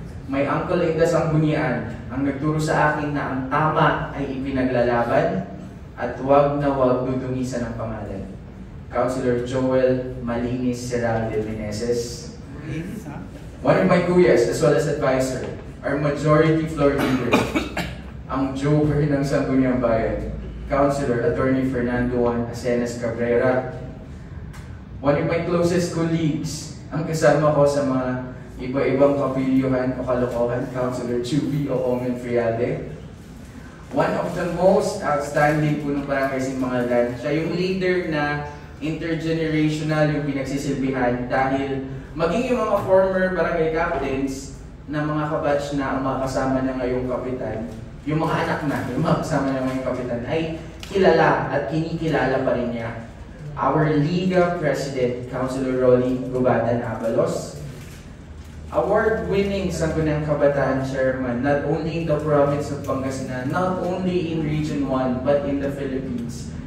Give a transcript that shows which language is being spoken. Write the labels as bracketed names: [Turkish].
[English] My uncle in the Sanggunian, [Filipino] ang nagturo sa akin na ang tama ay ipinaglalaban at huwag na huwag dudungisan ang pangalan. Councilor Joel Malinis Serral de Meneses. [English] One of my kuyas as well as advisor, our majority floor leader, [Filipino] ang Joker ng Sangguniang Bayan, [English] Councilor Attorney Fernando Juan Acenas Cabrera. One of my closest colleagues, [Filipino] ang kasama ko sa mga iba-ibang kapilyuhan o kalokohan, Councilor Chubi Omen Friade. [English] One of the most outstanding [Filipino] punong barangay sa Mangaldan, siya yung leader na intergenerational yung pinagsisilbihan dahil maging yung mga former barangay captains na mga kabatch na ang mga kasama na ngayong kapitan, yung mga anak na, yung mga kasama na ngayong kapitan ay kilala at kinikilala pa rin niya. [English] Our Liga President, Councilor Rolly Gubatan Abalos, award-winning Sangguniang Kabataan Chairman, not only in the province of Pangasinan, not only in Region 1, but in the Philippines.